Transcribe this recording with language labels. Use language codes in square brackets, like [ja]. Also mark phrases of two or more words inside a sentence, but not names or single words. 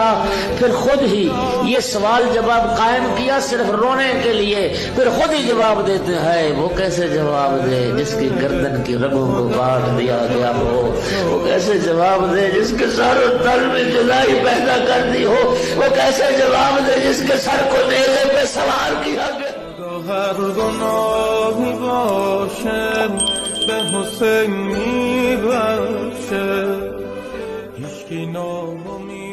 [ur] پھر خود ہی یہ سوال جواب قائم کیا صرف رونے کے لیے، پھر خود ہی جواب دیتے ہیں۔ وہ کیسے جواب دے جس کی گردن کی رگوں کو کاٹ دیا گیا ہو؟ وہ کیسے جواب دے جس کے سر و تل میں جدائی پیدا کر دی ہو؟ وہ کیسے جواب دے جس کے سر کو نیزے پہ سوار کیا گیا؟ [fa] هر گناهی باشه به حسین میبخشه، هیچکی نام